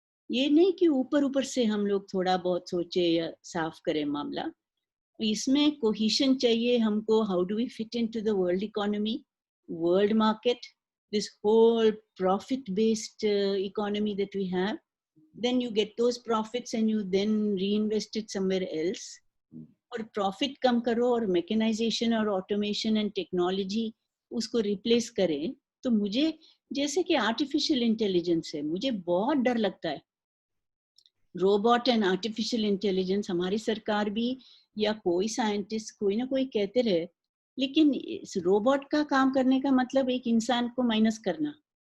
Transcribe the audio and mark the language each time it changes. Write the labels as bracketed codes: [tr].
[hi] ये नहीं कि ऊपर ऊपर से हम लोग थोड़ा बहुत सोचे या साफ करें मामला। इसमें कोहिशन चाहिए हमको। [en] How do we fit into the world economy, world market, this whole profit based economy that we have? Then you get those profits and you then reinvest it somewhere else. [hi] और प्रॉफिट कम करो और mechanisation और automation and technology उसको replace करें। तो मुझे, जैसे कि आर्टिफिशियल इंटेलिजेंस है, मुझे बहुत डर लगता है। रोबोट एंड आर्टिफिशियल इंटेलिजेंस, हमारी सरकार भी या कोई साइंटिस्ट कोई ना कोई कहते रहे, लेकिन इस रोबोट का काम करने का मतलब एक इंसान को माइनस करना।